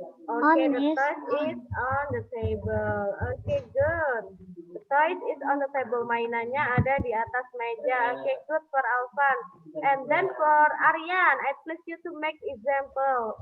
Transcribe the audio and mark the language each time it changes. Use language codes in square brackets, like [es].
[en] Okay, the toys is on the table. Okay, good. The toys is on the table. [id] Mainannya ada di atas meja. [en] Okay, good for Alvan. And then for Aryan, I please you to make example.